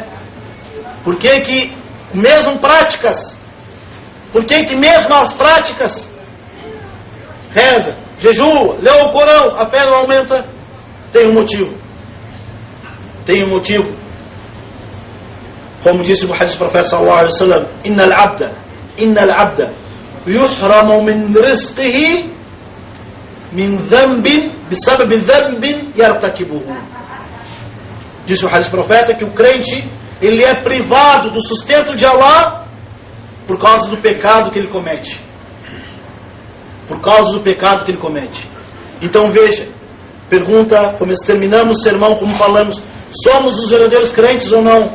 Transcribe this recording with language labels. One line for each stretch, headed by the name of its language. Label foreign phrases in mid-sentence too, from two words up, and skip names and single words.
Portuguese: Por que mesmo práticas, por que mesmo as práticas, reza, jejua, lê o Corão, a fé não aumenta? Tem um motivo. Tem um motivo. Como disse o hadith do profeta
Arabic: صلى الله عليه وسلم: إن العبد يحرم من رزقه من ذنب بسبب ذنب يرتكبه.
Portuguese: Disse o hadith do profeta que o crente, ele é privado do sustento de Allah por causa do pecado que ele comete. Por causa do pecado que ele comete. Então veja, pergunta, como terminamos o sermão, como falamos, somos os verdadeiros crentes ou não?